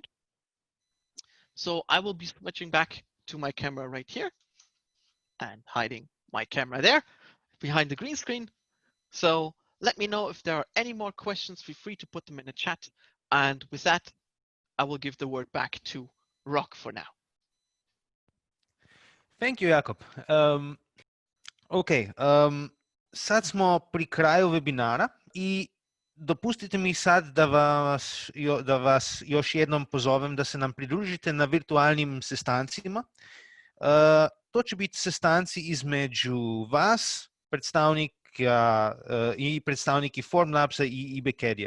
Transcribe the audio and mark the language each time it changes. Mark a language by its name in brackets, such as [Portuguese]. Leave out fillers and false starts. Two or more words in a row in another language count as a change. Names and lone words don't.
[English] So I will be switching back to my camera right here and hiding my camera there behind the green screen. So let me know if there are any more questions. Feel free to put them in the chat. And with that, I will give the word back to Rock for now. Thank you, Jakob. [Croatian] Ok, sad smo pri kraju webinara i dopustite mi sad da vas još jednom pozovem da se nam pridružite na virtualnim sestancima. To će biti sestanci između vas, predstavniki Formlabsa i IB-CADDY-a.